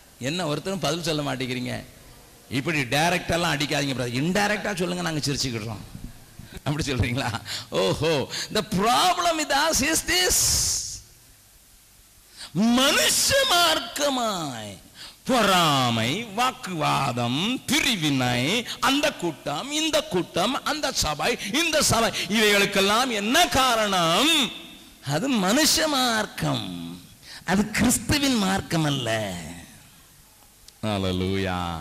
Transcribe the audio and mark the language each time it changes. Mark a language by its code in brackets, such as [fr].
[ta] என்ன ஒருத்தரும் பதில் சொல்ல மாட்டேங்கிறீங்க. இப்படி டைரக்டா எல்லாம் அடிக்காதீங்க, இன்டைரக்டா சொல்லுங்க, நாங்க சிரிச்சுக்கிடுறோம். அப்படி சொல்றீங்களா? [en] ஓஹோ, the problem with us is this. [ta] மனுஷ மார்க்கமாய் பொறாமை, வாக்குவாதம், பிரிவினை, அந்த கூட்டம், இந்த கூட்டம், அந்த சபை, இந்த சபை, இவைகளுக்கெல்லாம் என்ன காரணம்? அது மனுஷ மார்க்கம், அது கிறிஸ்துவின் மார்க்கம் அல்ல. ஹல்லேலூயா.